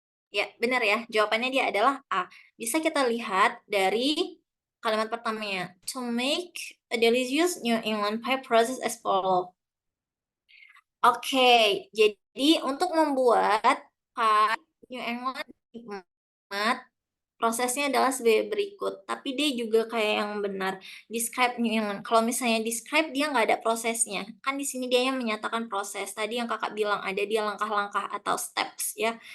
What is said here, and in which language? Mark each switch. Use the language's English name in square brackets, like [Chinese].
[Indonesian] Ya, benar ya. Jawabannya dia adalah A. Bisa kita lihat dari kalimat pertamanya. [English] To make a delicious New England pie process as follow. [Indonesian] Oke, jadi untuk membuat pie New England nikmat, prosesnya adalah sebagai berikut. Tapi dia juga kayak yang benar. [English] Describe New England. [Indonesian] Kalau misalnya describe, dia nggak ada prosesnya. Kan di sini dia yang menyatakan proses. Tadi yang kakak bilang ada dia langkah-langkah atau steps ya.